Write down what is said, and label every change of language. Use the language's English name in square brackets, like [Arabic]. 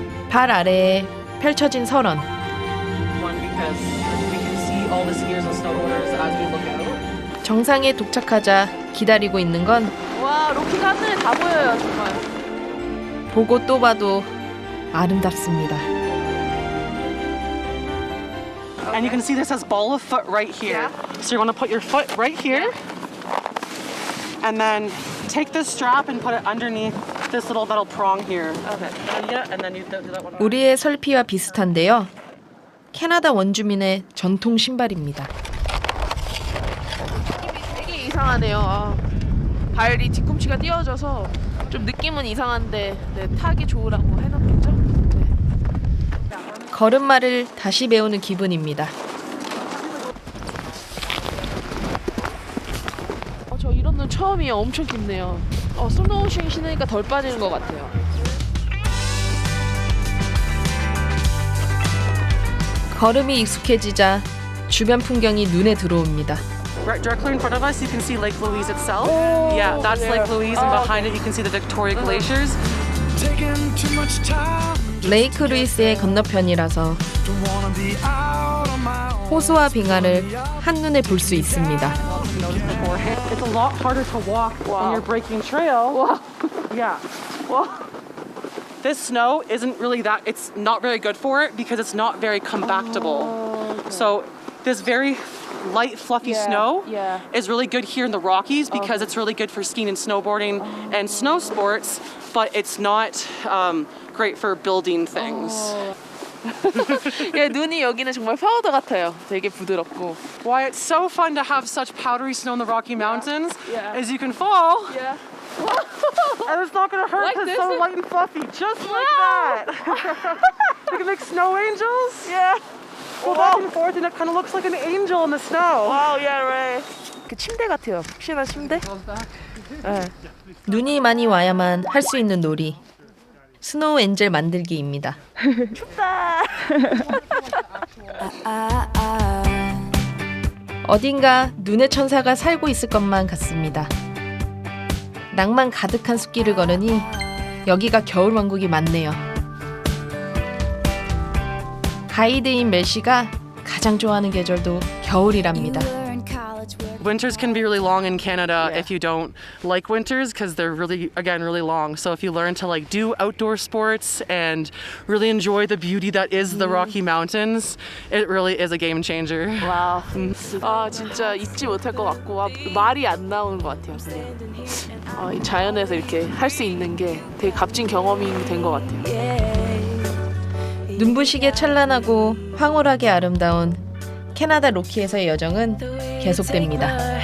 [Korean] 발 아래에 펼쳐진 설원. 정상에 도착하자 기다리고 있는 건 와, 로키가 한눈에 다 보여요, 정말. 보고 또 봐도 아름답습니다. [English] And you can see this has ball of foot right here. So you're going to put your foot right here. And then take this strap and put it underneath this little metal prong here. Okay. And then you do that one. [Korean] 우리의 설피와 비슷한데요. 캐나다 원주민의 전통 신발입니다. 되게 이상하네요. 발이 뒤꿈치가 띄워져서 좀 느낌은 이상한데 타기 좋으라고 해놨겠죠? 네. 걸음마를 다시 배우는 기분입니다. 저 이런 눈 처음이에요. 엄청 깊네요. 스노우쇼잉 신으니까 덜 빠지는 것 같아요. 걸음이 익숙해지자 주변 풍경이 눈에 들어옵니다. [English] Directly in front of us, you can see Lake Louise itself. Yeah, that's Lake Louise, and behind it, you can see the Victoria glaciers. [Korean] 레이크 루이스의 건너편이라서 호수와 빙하를 한눈에 볼 수 있습니다. [English] It's a lot harder to walk when you're breaking trail. Yeah. This snow isn't really that, it's not very good for it because it's not very compactable. So this very light, fluffy snow is really good here in the Rockies because it's really good for skiing and snowboarding and snow sports, but it's not great for building things. [Korean] 예, 눈이 여기는 정말 파우더 같아요. 되게 부드럽고. [English] Why it's so fun to have such powdery snow in the Rocky Mountains is you can fall and it's not going to hurt because it's so light and fluffy. Just like that. You can make snow angels. Yeah. Go back and forth and it kind of looks like an angel in the snow. Wow, yeah, right. [Korean] 그 침대 같아요. 푹신한 침대. 네. 눈이 많이 와야만 할 수 있는 놀이. 스노우 엔젤 만들기입니다. 춥다. 어딘가 눈의 천사가 살고 있을 것만 같습니다. 낭만 가득한 숲길을 걸으니 여기가 겨울왕국이 맞네요. 가이드인 멜 씨가 가장 좋아하는 계절도 겨울이랍니다. [English] Winters can be really long in Canada if you don't like winters because they're really long. So if you learn to do outdoor sports and really enjoy the beauty that is the Rocky Mountains, it really is a game changer. [Korean] 와, 진짜 잊지 못할 것 같고 말이 안 나오는 것 같아요. 그냥 이 자연에서 이렇게 할 수 있는 게 되게 값진 경험이 된 것 같아요. 눈부시게 찬란하고 황홀하게 아름다운 캐나다 로키에서의 여정은 계속됩니다.